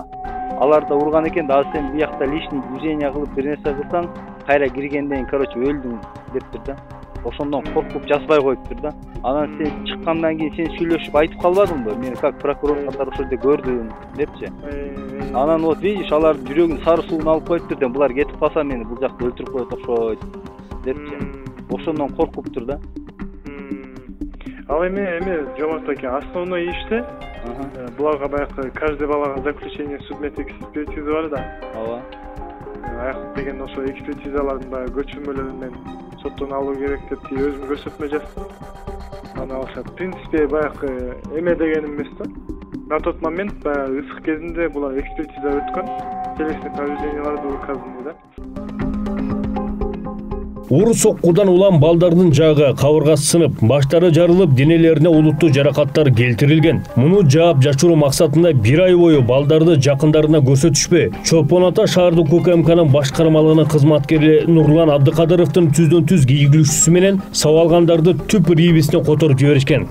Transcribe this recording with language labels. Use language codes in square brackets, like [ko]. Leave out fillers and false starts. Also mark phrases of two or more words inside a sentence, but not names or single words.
[ky] Алар да урган экен да, сен биякта [ru] лишний движение [ky] кылып бир нерсе кылсаң, кайра киргенден өлдүң дептир да. Ошондон коркуп жазбай коюптур да. Анан сен чыккандан кийин сен сүйлөшүп айтып калбадыңбы? Мен [ru] как прокурор [ky] катары ошол жерде көрдүм депчи. Анан [ru] вот видишь, [ky] алар жүрөгүнүн сары суун алып коюптур да, булар кетип калса мени бул жакта өлтүрүп коет окшойт депчи. Ошондон коркуптур да. Ал эме Жомарт аке, основной иште буларга баягы каждый балага [ru] заключение судмед экспертиза [ky] бар да. Ооба. Аяк деген ошо экспертизалардын баягы көчүрмөлөрүн мен соттон алуу керек деп өзүм көрсөтмө жаздым. Анан ошо принципе баягы эме дегеним эмес да. [ru] На тот момент [ky] баягы ысык кезинде булар экспертиза өткөн, [ru] телесный поврежденияларды указаны [ky] да. Ур соккудан улам балдардын жагы, кабыргасы сынып, баштары жарылып, денелерине улуттуу жаракаттар келтирилген. Муну жаап жашыруу максатында 1 ай бою балдарды жакындарына көрсөтүшпөй, Чолпон Ата шаардык УКМКнын башкармалыгынын кызматкери Нурлан Абдыкадыровдун түздөн-түз ийгиликчүсү менен сабалгандарды түп рибисине которуп жиберишкен.